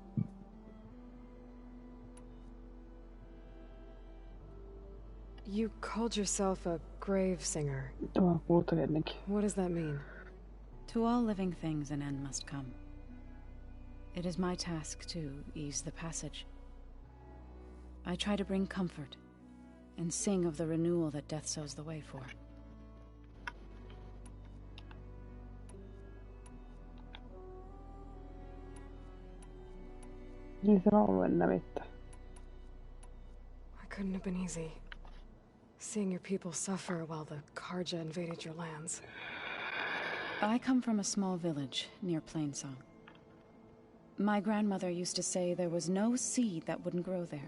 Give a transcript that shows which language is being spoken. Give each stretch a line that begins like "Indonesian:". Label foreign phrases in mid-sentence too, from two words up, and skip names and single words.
English: You called yourself a grave singer. What does that mean? To all living things an end must come. It is my task to ease the passage. I try to bring comfort and sing of the renewal that death sows the way for.
Finnish: Niin se on ollut ennen mitään.
English: It couldn't have been easy. Seeing your people suffer while the Karja invaded your lands. I come from a small village near Plainsong. My grandmother used to say there was no seed that wouldn't grow there.